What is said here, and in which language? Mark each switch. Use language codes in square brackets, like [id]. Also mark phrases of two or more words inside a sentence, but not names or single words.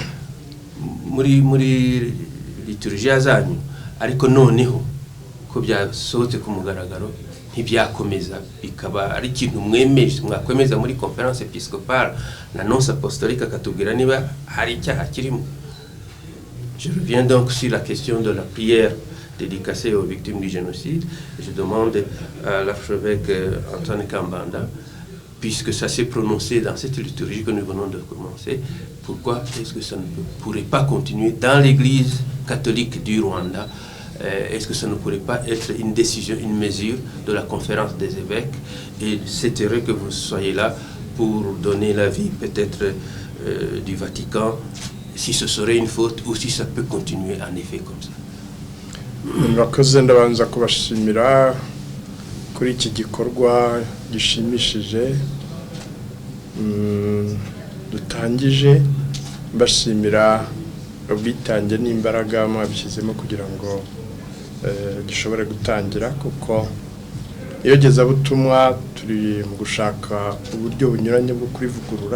[rw] muri liturgia zanyu, ariko noneho ko byasohotse ku mugaragaro ntibyakomeza, bikaba ari ikintu mwemeje mwakomeza muri [fr] conférence épiscopale [rw] na [fr] nonce apostolique [rw] akatubwira niba hari icyaha kirimo. [fr] Je reviens donc sur la question de la prière dédicacée aux victimes du génocide. Je demande à l'archevêque Antoine Kambanda, puisque ça s'est prononcé dans cette liturgie que nous venons de commencer, pourquoi est-ce que ça ne pourrait pas continuer dans l'église catholique du Rwanda? Est-ce que ça ne pourrait pas être une décision, une mesure de la conférence des évêques? Et c'est heureux que vous soyez là pour donner l'avis peut-être du Vatican, si ce serait une faute ou si ça peut continuer en effet comme ça. [rw] Murakoze, ndabanza kubashimira kuri iki gikorwa gishimishije dutangije, mbashimira ubwitange n'imbaraga mwabishyizemo kugira ngo gishobore gutangira, kuko iyo gezabutumwa turi mu gushaka uburyo bunyuranye bwo kurivugurura.